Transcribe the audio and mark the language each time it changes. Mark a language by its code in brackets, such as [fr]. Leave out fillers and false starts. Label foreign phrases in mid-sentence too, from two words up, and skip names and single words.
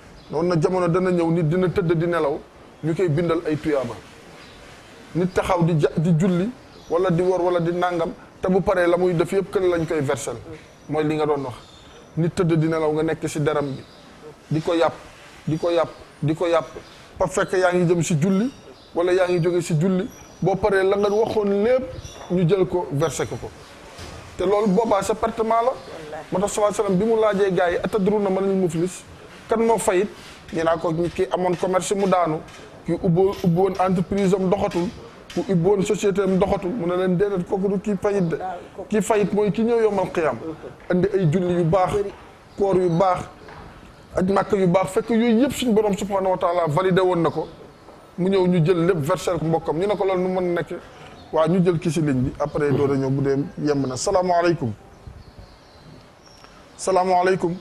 [wo] noonu na jamono dana ñëw nit dina tëdd di nelaw ñu koy bindal ay tuyaaba nit taxaw di julli wala di wor wala di nàngam te bu paree la muy def yëpp kën lañ koy versel mooy li nga doon wax nit tëdd di nelaw nga nekk si deram bi di ko yàpp di ko yàpp di ko yàpp pa fekk yaa ngi jëm si julli wala yaa ngi jóge si julli boo paree la nga waxoon lépp ñu jël ko versé ko te loolu boobaa sa pertement la moo tax [ar] صلى الله عليه وسلم [wo] bi mu laajee gars yi [ar] أتدرون من المفلس [wo] kan moo fayit ñu naa ko ki amoon commerce mu daanu ki ubboon entreprise am doxatul ku ubboon société am doxatul mu ne leen déedéet kooku du kii fayit de kii fayit mooy ki ñëw yomal qiyam andi ay julli yu baax koor yu baax aj màkk yu baax fekk yooyu yëpp suñu borom [ar] سبحانه وتعالى [wo] validé woon na ko mu ñëw ñu jël lépp versé ko mbokkam ñu ne ko loolu nu mën nekk waaw ñu jël ki si ligne bi après doo ñëw bu dee yemb na salaamaaleykum salaamaaleykum.